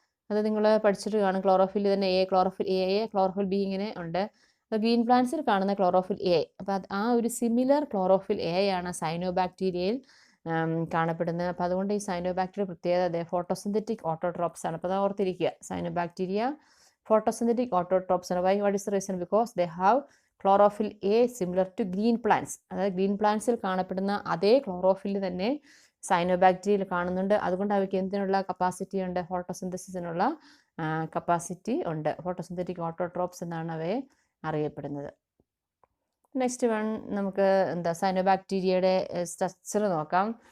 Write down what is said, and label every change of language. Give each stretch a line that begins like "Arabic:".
Malayalam: അത് നിങ്ങൾ പഠിച്ചിട്ട് കാണും. ക്ലോറോഫിൽ തന്നെ എ, ക്ലോറോഫിൽ ബി ഇങ്ങനെ ഉണ്ട്. അപ്പോൾ ഗ്രീൻ പ്ലാന്റ്സിൽ കാണുന്ന ക്ലോറോഫിൽ എ. അപ്പോൾ ആ ഒരു സിമിലർ ക്ലോറോഫിൽ എ ആണ് സൈനോബാക്ടീരിയയിൽ കാണപ്പെടുന്നത്. അപ്പോൾ അതുകൊണ്ട് ഈ സൈനോബാക്ടീരിയ പ്രത്യേകത ഫോട്ടോസിന്തറ്റിക് ഓട്ടോട്രോപ്സ് ആണ്. അപ്പോൾ അത് ഓർത്തിരിക്കുക, cyanobacteria photosynthetic autotrophs.
English: Why? What is the reason? Because they have chlorophyll A similar to green plants.
Malayalam: അതായത് ഗ്രീൻ പ്ലാന്റ്സിൽ കാണപ്പെടുന്ന അതേ ക്ലോറോഫിൽ തന്നെ സൈനോബാക്ടീരിയയിൽ കാണുന്നുണ്ട്. അതുകൊണ്ട് അവയ്ക്ക് എന്തിനുള്ള കപ്പാസിറ്റി ഉണ്ട്? ഫോട്ടോസിന്തസിസിനുള്ള കപ്പാസിറ്റി ഉണ്ട്. ഫോട്ടോസിന്തറ്റിക് ഓട്ടോട്രോപ്സ് എന്നാണ് അവയെ അറിയപ്പെടുന്നത്. നെക്സ്റ്റ് വൺ നമുക്ക് സൈനോബാക്ടീരിയയുടെ സ്ട്രക്ചർ നോക്കാം.